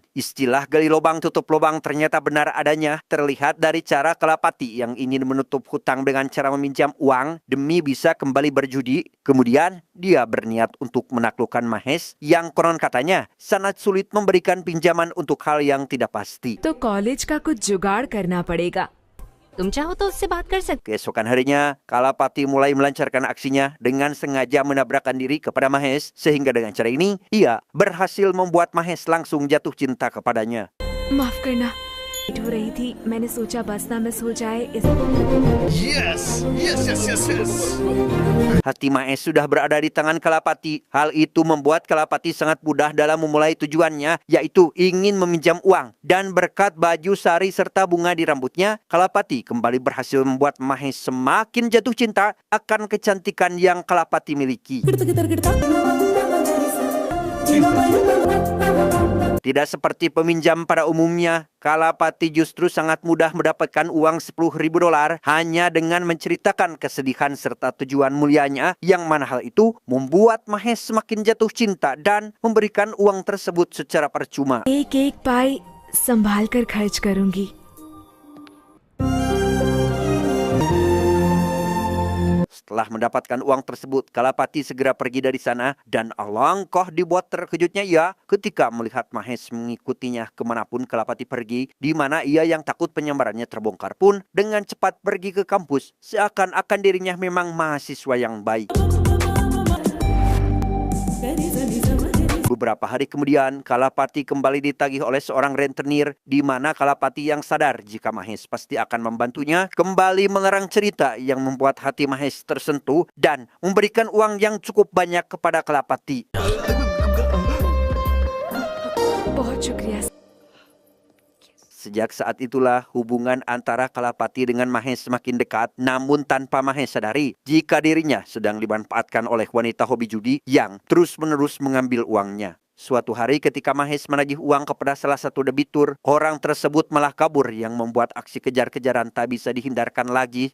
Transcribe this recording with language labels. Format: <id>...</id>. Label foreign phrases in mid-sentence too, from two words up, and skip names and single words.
<id>Istilah gali lubang tutup lubang ternyata benar adanya, terlihat dari cara Kalapati yang ingin menutup hutang dengan cara meminjam uang demi bisa kembali berjudi. Kemudian dia berniat untuk menaklukkan Mahesh yang konon katanya sangat sulit memberikan pinjaman untuk hal yang tidak pasti.</id> <hi>तो कॉलेज का कुछ जुगाड़ करना पड़ेगा। तुम चाहो तो उससे बात कर सकते।</hi> <id>Keesokan harinya, Kalapati mulai melancarkan aksinya dengan sengaja menabrakkan diri kepada Mahesh, sehingga dengan cara ini, ia berhasil membuat Mahesh langsung jatuh cinta kepadanya.</id> <hi>माफ करना, लेट हो रही थी, मैंने सोचा बस ना मिस हो जाए इस</hi> <id>Hati Mahesh sudah berada di tangan Kalapati. Hal itu membuat Kalapati sangat mudah dalam memulai tujuannya, yaitu ingin meminjam uang. Dan berkat baju sari serta bunga di rambutnya, Kalapati kembali berhasil membuat Mahesh semakin jatuh cinta akan kecantikan yang Kalapati miliki. Tidak seperti peminjam pada umumnya, Kalapati justru sangat mudah mendapatkan uang $10.000 hanya dengan menceritakan kesedihan serta tujuan mulianya, yang mana hal itu membuat Mahesh semakin jatuh cinta dan memberikan uang tersebut secara percuma.</id> <hi>एक एक पाई संभाल कर खर्च करूंगी.</hi> <id>Setelah mendapatkan uang tersebut, Kalapati segera pergi dari sana dan alangkah dibuat terkejutnya ia ketika melihat Mahesh mengikutinya kemanapun Kalapati pergi, di mana ia yang takut penyamarannya terbongkar pun dengan cepat pergi ke kampus, seakan-akan dirinya memang mahasiswa yang baik. Beberapa hari kemudian, Kalapati kembali ditagih oleh seorang rentenir, di mana Kalapati yang sadar jika Mahesh pasti akan membantunya, kembali mengerang cerita yang membuat hati Mahesh tersentuh dan memberikan uang yang cukup banyak kepada Kalapati.</id> <hi>बहुत शुक्रिया.</hi> <id>Sejak saat itulah hubungan antara Kalapati dengan Mahesh semakin dekat, namun tanpa Mahesh sadari jika dirinya sedang dimanfaatkan oleh wanita hobi judi yang terus-menerus mengambil uangnya. Suatu hari ketika Mahesh menagih uang kepada salah satu debitur, orang tersebut malah kabur yang membuat aksi kejar-kejaran tak bisa dihindarkan lagi.</id>